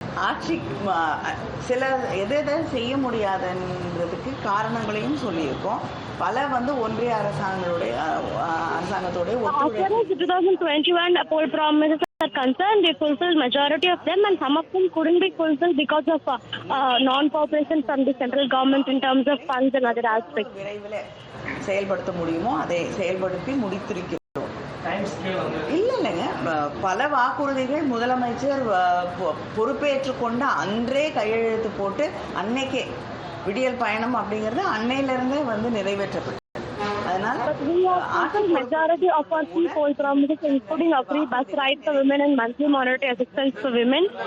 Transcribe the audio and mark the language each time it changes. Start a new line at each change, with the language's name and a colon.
Tamil: ஆட்சி சில எதை செய்ய முடியாதுன்றதுக்கு காரணங்களையும் சொல்லியிருக்கோம். பல வந்து ஒன்றிய அரசாங்கத்தோடைய
English: As far as the 2021 poll promises are concerned, they fulfilled majority of them, and some of them couldn't be fulfilled because of non-cooperation from the central government in terms of funds and other aspects.
Tamil: விரைவில் செயல்படுத்த முடியுமோ அதை செயல்படுத்தி முடித்திருக்கிறோம். இல்லைங்க, பல வாக்குறுதிகள் முதலமைச்சர் பொறுப்பேற்றுக் கொண்ட அன்றே கையெழுத்து போட்டு அன்னைக்கே விடியல் பயணம் அப்படிங்கிறது அன்னையிலிருந்தே வந்து நிறைவேற்றப்பட்டது. அதனால
English: majority of our key poll promises, including a free bus ride for women and monthly monetary assistance for women.